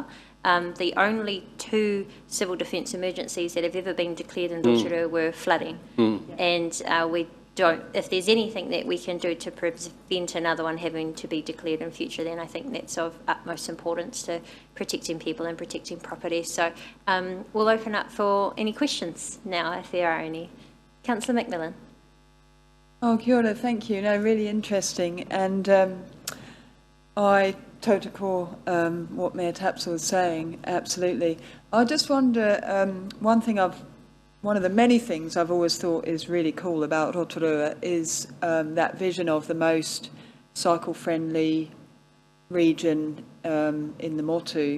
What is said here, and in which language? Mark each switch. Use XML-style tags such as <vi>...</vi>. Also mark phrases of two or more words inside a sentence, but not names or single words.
<en>The only 2 civil defence emergencies that have ever been declared in Rotorua were flooding, and we don't, if there's anything that we can do to prevent another one having to be declared in future, then I think that's of utmost importance to protecting people and protecting property. So we'll open up for any questions now, if there are any. Councillor McMillan.</en> <mi>Oh, kia ora,</mi> <en>thank you. No, really interesting. And I totally core what Mayor Tapsell was saying, absolutely. I just wonder, one of the many things I've always thought is really cool about Rotorua is that vision of the most cycle-friendly region in the Motu.</en>